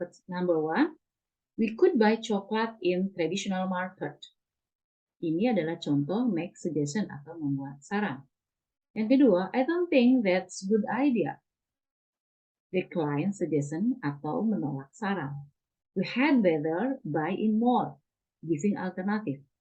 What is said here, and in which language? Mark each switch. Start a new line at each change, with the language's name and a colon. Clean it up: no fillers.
English: Number one, we could buy chocolate in traditional market.
Indonesian: Ini adalah contoh
English: make suggestion
Indonesian: atau membuat saran. Yang kedua,
English: I don't think that's good idea. Decline suggestion
Indonesian: atau menolak saran.
English: We had better buy in mall, giving alternative.